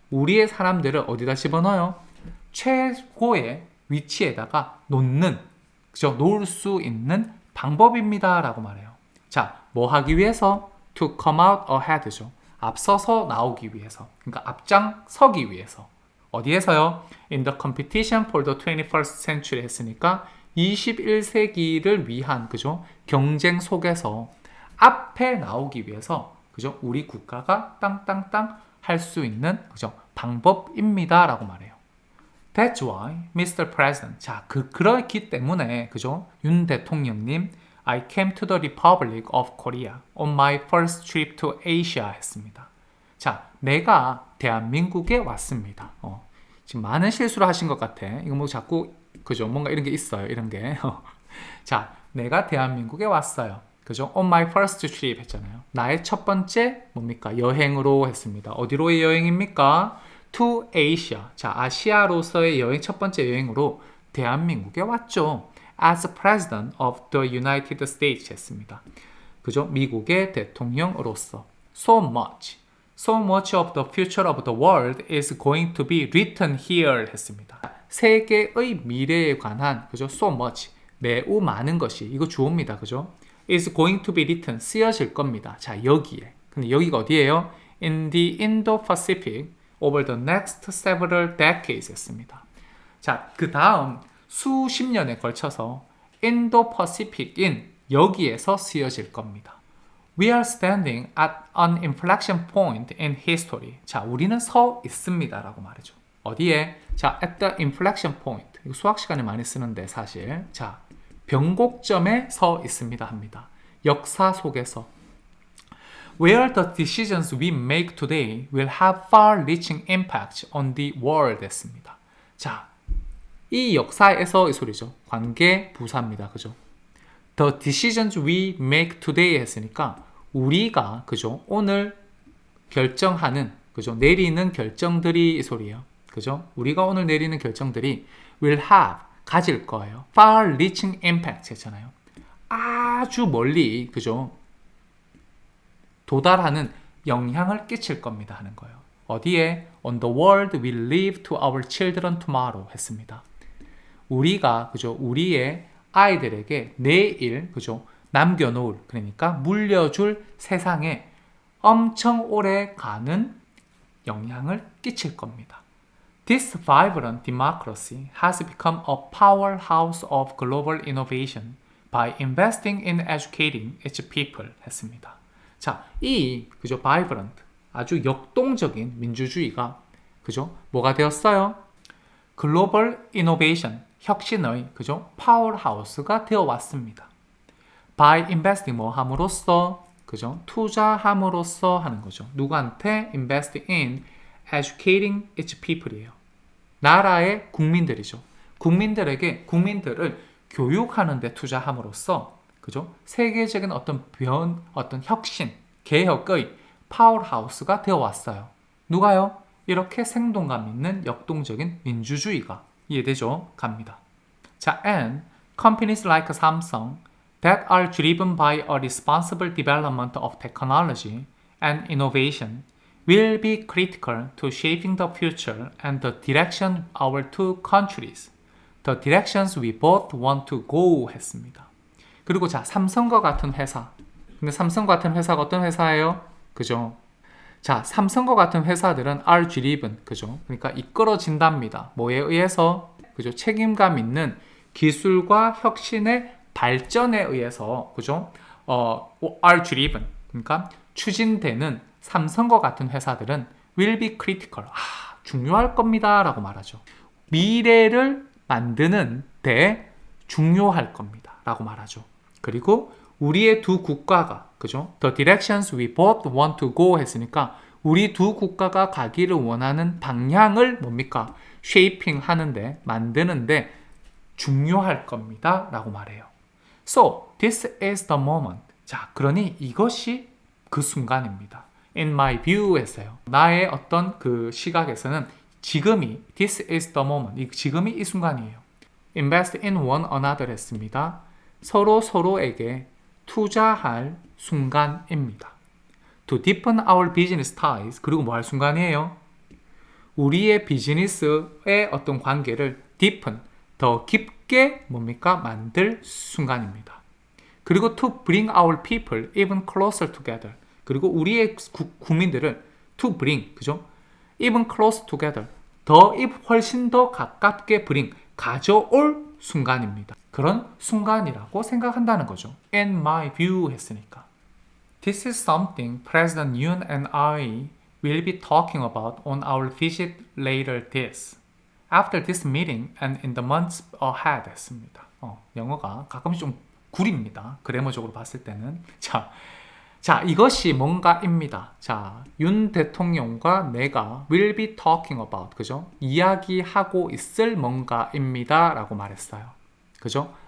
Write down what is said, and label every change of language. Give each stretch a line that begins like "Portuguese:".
Korean: 우리의 사람들을 어디다 집어넣어요? 최고의 위치에다가 놓는, 그죠? 놓을 수 있는 방법입니다 라고 말해요. 자, 뭐 하기 위해서?
English: to come out ahead
Korean: 죠. 앞서서 나오기 위해서. 그러니까 앞장서기 위해서. 어디에서요?
English: in the competition for the 21st century
Korean: 했으니까 21세기를 위한, 그죠? 경쟁 속에서 앞에 나오기 위해서, 그죠? 우리 국가가 땅땅땅 할 수 있는, 그죠? 방법입니다 라고 말해요.
English: That's why, Mr. President.
Korean: 자, 그렇기 때문에, 그죠? 윤 대통령님,
English: I came to the Republic of Korea on my first trip to Asia
Korean: 했습니다. 자, 내가 대한민국에 왔습니다. 지금 많은 실수를 하신 것 같아. 이거 뭐 자꾸, 그죠? 뭔가 이런 게 있어요. 이런 게. 자, 내가 대한민국에 왔어요. 그죠?
English: On my first trip
Korean: 했잖아요. 나의 첫 번째 뭡니까? 여행으로 했습니다. 어디로의 여행입니까?
English: To Asia.
Korean: 자, 아시아로서의 여행, 첫 번째 여행으로 대한민국에 왔죠.
English: As President of the United States
Korean: 했습니다. 그죠? 미국의 대통령으로서.
English: So much of the future of the world is going to be written here
Korean: 했습니다. 세계의 미래에 관한, 그죠?
English: So much.
Korean: 매우 많은 것이, 이거 주어입니다. 그죠?
English: is going to be written.
Korean: 쓰여질 겁니다. 자, 여기에. 근데 여기가 어디예요?
English: In the Indo-Pacific over the next several decades
Korean: 했습니다. 자, 그 다음 수십 년에 걸쳐서 인도-퍼시픽인 여기에서 쓰여질 겁니다.
English: We are standing at an inflection point in history.
Korean: 자, 우리는 서 있습니다 라고 말이죠. 어디에?
English: 자, at the inflection point.
Korean: 이거 수학 시간에 많이 쓰는데 사실. 자, 변곡점에 서 있습니다 합니다. 역사 속에서.
English: Where the decisions we make today will have far-reaching impacts on the world
Korean: 했습니다. 자, 이 역사에서 이 소리죠. 관계 부사입니다. 그죠?
English: The decisions we make today
Korean: 했으니까 우리가, 그죠? 오늘 결정하는, 그죠? 내리는 결정들이 이 소리예요. 그죠? 우리가 오늘 내리는 결정들이
English: will have,
Korean: 가질 거예요.
English: far-reaching impacts
Korean: 했잖아요. 아주 멀리, 그죠? 도달하는 영향을 끼칠 겁니다 하는 거예요. 어디에?
English: On the world we leave to our children tomorrow
Korean: 했습니다. 우리가, 그죠? 우리의 아이들에게 내일, 그죠? 남겨놓을, 그러니까 물려줄 세상에 엄청 오래 가는 영향을 끼칠 겁니다.
English: This vibrant democracy has become a powerhouse of global innovation by investing in educating its people
Korean: 했습니다. 자, 그죠? vibrant, 아주 역동적인 민주주의가, 그죠? 뭐가 되었어요? 글로벌 이노베이션, 혁신의, 그죠? 파워하우스가 되어 왔습니다.
English: by investing,
Korean: 뭐 함으로써, 그죠? 투자함으로써 하는 거죠. 누구한테?
English: investing in educating its people
Korean: 이에요. 나라의 국민들이죠. 국민들을 교육하는 데 투자함으로써 그죠? 세계적인 어떤 어떤 혁신, 개혁의 파워하우스가 되어 왔어요. 누가요? 이렇게 생동감 있는 역동적인 민주주의가 이해되죠? 갑니다.
English: 자, and companies like Samsung that are driven by a responsible development of technology and innovation will be critical to shaping the future and the direction of our two countries, the directions we both want to go
Korean: 했습니다. 그리고 자, 삼성과 같은 회사. 근데 삼성과 같은 회사가 어떤 회사예요? 그죠? 자, 삼성과 같은 회사들은
English: are driven,
Korean: 그죠? 그러니까 이끌어진답니다. 뭐에 의해서? 그죠? 책임감 있는 기술과 혁신의 발전에 의해서, 그죠?
English: are driven.
Korean: 그러니까 추진되는 삼성과 같은 회사들은
English: will be critical.
Korean: 중요할 겁니다. 라고 말하죠. 미래를 만드는 데 중요할 겁니다. 라고 말하죠. 그리고 우리의 두 국가가, 그죠?
English: The directions we both want to go
Korean: 했으니까 우리 두 국가가 가기를 원하는 방향을 뭡니까? shaping 하는데, 만드는데 중요할 겁니다. 라고 말해요.
English: So, this is the moment.
Korean: 자, 그러니 이것이 그 순간입니다.
English: In my view
Korean: 했어요. 나의 어떤 그 시각에서는 지금이,
English: this is the moment.
Korean: 지금이 이 순간이에요.
English: Invest in one another
Korean: 했습니다. 서로에게 투자할 순간입니다.
English: To deepen our business ties.
Korean: 그리고 뭐 할 순간이에요? 우리의 비즈니스의 어떤 관계를 deepen, 더 깊게 뭡니까? 만들 순간입니다. 그리고
English: to bring our people even closer together.
Korean: 그리고 우리의 국민들을
English: to bring,
Korean: 그죠?
English: even closer together.
Korean: 훨씬 더 가깝게 bring, 가져올 순간입니다. 그런 순간이라고 생각한다는 거죠.
English: In my view
Korean: 했으니까.
English: This is something President Yoon and I will be talking about on our visit later after this meeting and in the months ahead
Korean: 했습니다. 영어가 가끔씩 좀 구립니다. 그래머적으로 봤을 때는. 자, 이것이 뭔가입니다. 자, 윤 대통령과 내가
English: will be talking about,
Korean: 그죠? 이야기하고 있을 뭔가입니다. 라고 말했어요. 그죠?